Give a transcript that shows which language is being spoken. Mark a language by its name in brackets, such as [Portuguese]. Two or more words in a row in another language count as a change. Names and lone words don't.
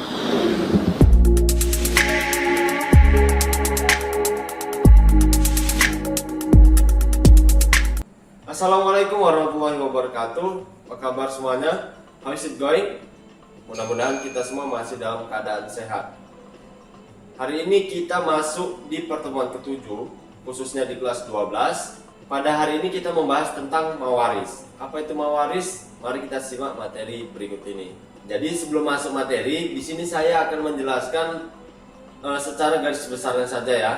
[Arabic] السلام عليكم ورحمة الله وبركاته. [Indonesian] Apa kabar semuanya? [English] How is it going? [Indonesian] Mudah-mudahan kita semua masih dalam keadaan sehat. Hari ini kita masuk di pertemuan ke-7, khususnya di kelas 12. Pada hari ini kita membahas tentang mawaris. Apa itu mawaris? Mari kita simak materi berikut ini. Jadi sebelum masuk materi, di sini saya akan menjelaskan secara garis besarnya saja ya.